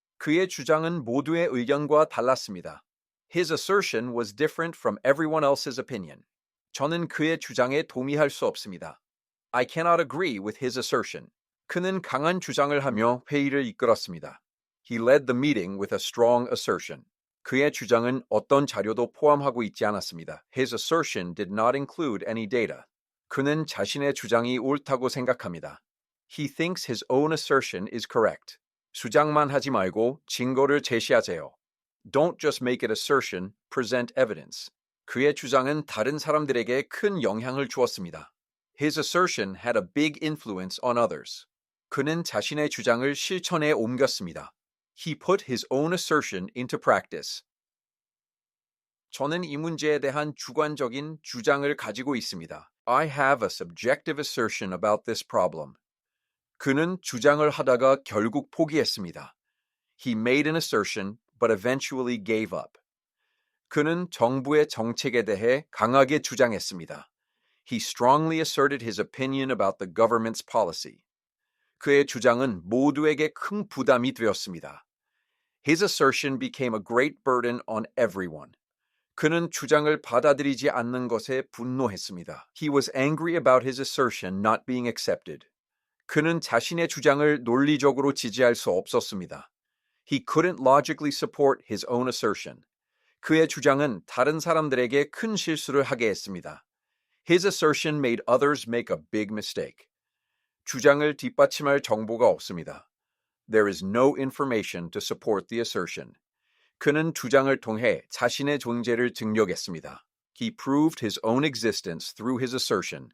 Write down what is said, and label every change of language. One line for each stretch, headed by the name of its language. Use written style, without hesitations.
Korean: 그의 주장은 모두의 의견과 달랐습니다.
English: His assertion was different from everyone else's opinion.
Korean: 저는 그의 주장에 동의할 수 없습니다.
English: I cannot agree with his assertion.
Korean: 그는 강한 주장을 하며 회의를 이끌었습니다.
English: He led the meeting with a strong assertion.
Korean: 그의 주장은 어떤 자료도 포함하고 있지 않았습니다.
English: His assertion did not include any data.
Korean: 그는 자신의 주장이 옳다고 생각합니다.
English: He thinks his own assertion is correct.
Korean: 주장만 하지 말고 증거를 제시하세요.
English: Don't just make an assertion, present evidence.
Korean: 그의 주장은 다른 사람들에게 큰 영향을 주었습니다.
English: His assertion had a big influence on others.
Korean: 그는 자신의 주장을 실천에 옮겼습니다.
English: He put his own assertion into practice.
Korean: 저는 이 문제에 대한 주관적인 주장을 가지고 있습니다.
English: I have a subjective assertion about this problem.
Korean: 그는 주장을 하다가 결국 포기했습니다.
English: He made an assertion, but eventually gave up.
Korean: 그는 정부의 정책에 대해 강하게 주장했습니다.
English: He strongly asserted his opinion about the government's policy.
Korean: 그의 주장은 모두에게 큰 부담이 되었습니다.
English: His assertion became a great burden on everyone.
Korean: 그는 주장을 받아들이지 않는 것에 분노했습니다.
English: He was angry about his assertion not being accepted.
Korean: 그는 자신의 주장을 논리적으로 지지할 수 없었습니다.
English: He couldn't logically support his own assertion.
Korean: 그의 주장은 다른 사람들에게 큰 실수를 하게 했습니다.
English: His assertion made others make a big mistake.
Korean: 주장을 뒷받침할 정보가 없습니다.
English: There is no information to support the assertion.
Korean: 그는 주장을 통해 자신의 존재를 증명했습니다.
English: He proved his own existence through his assertion.